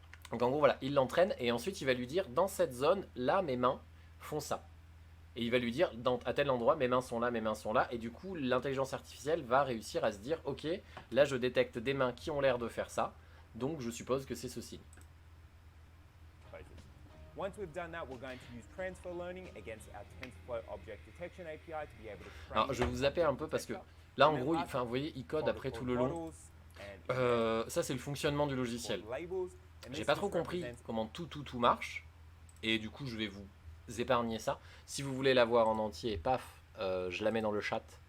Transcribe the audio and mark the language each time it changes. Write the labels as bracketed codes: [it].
[fr] Donc en gros voilà, il l'entraîne et ensuite il va lui dire dans cette zone, là mes mains font ça. Et il va lui dire à tel endroit mes mains sont là, mes mains sont là. Et du coup l'intelligence artificielle va réussir à se dire ok, là je détecte des mains qui ont l'air de faire ça, donc je suppose que c'est ce signe. [en] Once we've done that, we're going to use transfer learning against our TensorFlow object detection API to be able to train. [fr] Alors je vais vous zapper un peu parce que là en gros, enfin vous voyez, il code après tout le long. Ça c'est le fonctionnement du logiciel. J'ai pas trop compris comment tout marche et du coup je vais vous épargner ça. Si vous voulez la voir en entier, paf, je la mets dans le chat.